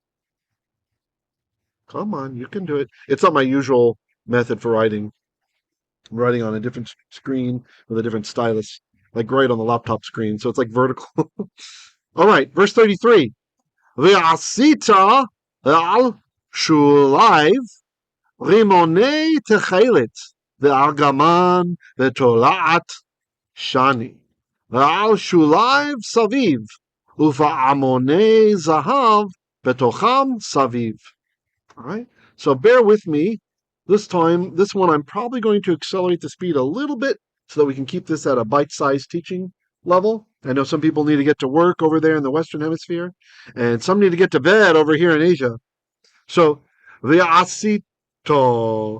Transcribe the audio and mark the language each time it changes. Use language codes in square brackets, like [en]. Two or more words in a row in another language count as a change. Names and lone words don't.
[en] Come on, you can do it. It's not my usual method for writing. I'm writing on a different screen with a different stylus, like right on the laptop screen. So it's like vertical. All right, verse 33. [he] ועשית על שוליו רמני תכלת וארגמן ותולעת שני ועל שוליו סביב ופעמני זהב בתוכם סביב. [en] All right, so bear with me. This one, I'm probably going to accelerate the speed a little bit so that we can keep this at a bite-sized teaching level. I know some people need to get to work over there in the Western Hemisphere, and some need to get to bed over here in Asia. So, ve'asito.